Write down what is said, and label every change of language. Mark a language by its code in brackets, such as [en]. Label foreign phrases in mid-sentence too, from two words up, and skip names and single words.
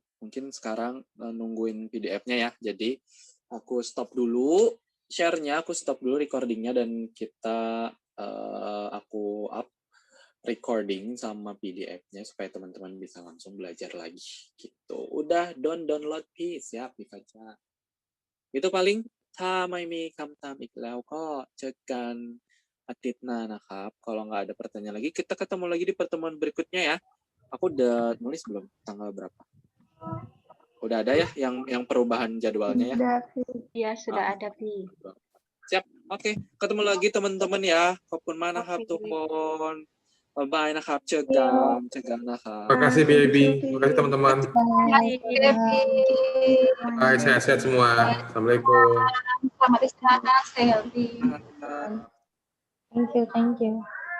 [id] Mungkin sekarang nungguin PDF-nya ya. Jadi aku stop dulu share-nya, aku stop dulu recording-nya dan kita aku up recording sama PDF-nya supaya teman-teman bisa langsung belajar lagi gitu. Udah [en] download please [id] ya, dibaca. Itu paling [th] ถ้าไม่มีคำถามอีกแล้วก็เจอกันอาทิตย์หน้านะครับ [id] Kalau nggak ada pertanyaan lagi, kita ketemu lagi di pertemuan berikutnya ya. Aku udah nulis belum tanggal berapa? Udah ada ya yang perubahan jadwalnya ya? Iya, sudah ada, Pi. Siap. Oke, ketemu lagi teman-teman ya. [th] ขอบคุณมากนะครับทุกคน Bye-bye นะครับ เจอกันนะครับ [id] Terima kasih BIB. Terima kasih teman-teman. Bye. Bye, sehat-sehat semua. Assalamualaikum. Selamat istirahat, [en] stay healthy. Thank you, thank you.